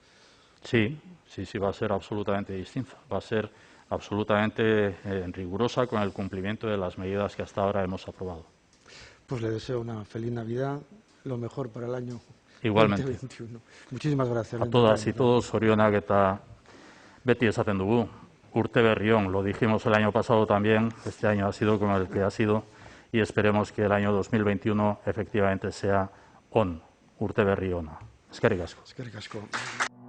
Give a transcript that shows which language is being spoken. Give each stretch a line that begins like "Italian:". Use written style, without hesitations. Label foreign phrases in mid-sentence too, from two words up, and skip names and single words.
Spanish: Sí, va a ser absolutamente distinta. Va a ser absolutamente rigurosa con el cumplimiento de las medidas que hasta ahora hemos aprobado. Pues le deseo una feliz Navidad, lo mejor para el año Igualmente. 2021. Muchísimas gracias. A todas y todos,
Basque: zorionak eta beti esaten dugu, urte berrión,
Spanish: lo dijimos el año pasado también, este año ha sido como el que ha sido, y esperemos que el año 2021 efectivamente sea
Basque: urte berri ona. Eskerrik asko. Eskerrik asko.